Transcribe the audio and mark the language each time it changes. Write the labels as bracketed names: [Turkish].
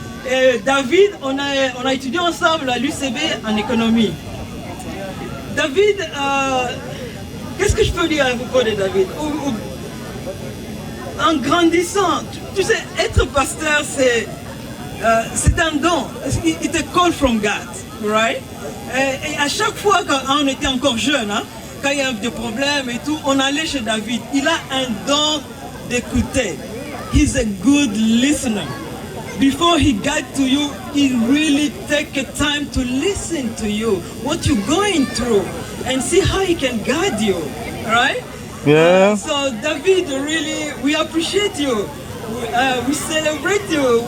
[French] Et David, on a étudié ensemble à l'UCB en économie. David, qu'est-ce que je peux dire à propos de David? En grandissant, tu sais, être pasteur, c'est un don. [English] It's a call from God, right? [French] Et à chaque fois quand on était encore jeune, hein, quand il y avait des problèmes et tout, on allait chez David. Il a un don d'écouter. [English] He's a good listener. Before he got to you, he really take a time to listen to you, what you're going through, and see how he can guide you, right? Yeah. So David, really, we appreciate you. We celebrate you.